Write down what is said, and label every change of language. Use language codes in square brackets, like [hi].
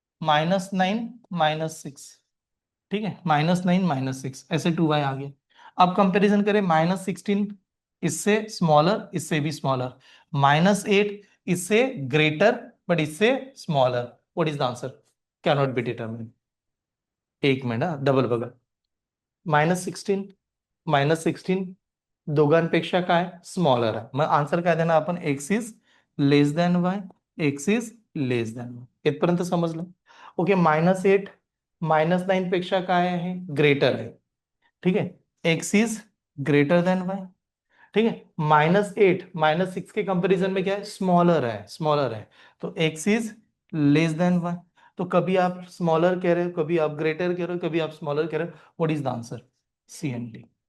[hi] -9 -6, ठीक है, -9 -6, ऐसे 2y आ गया। अब कंपैरिजन करें, -16 इससे स्मॉलर, इससे भी स्मॉलर, -8 इससे ग्रेटर बट इससे smaller, [en] What is the answer? Can not be determined. [mr] एक मिनट, डबल बघा, -16, -16 दोघांपेक्षा काय स्मॉलर आहे, मग आन्सर काय देणार आपण, [en] X is less than Y, [mr] x is less than Y, इथपर्यंत समजलं. ओके, -8 -9 पेक्षा काय आहे, ग्रेटर आहे. [hi] ठीक है, [en] X is greater than y. [hi] ठीक है, -8 -6 के कंपैरिजन में क्या है, स्मॉलर है, स्मॉलर है. तो [en] X is less than y. [hi] तो कभी आप स्मॉलर कह रहे हो, कभी आप ग्रेटर कह रहे हो, कभी आप स्मॉलर कह रहे हो. [en] What is the answer, C and D.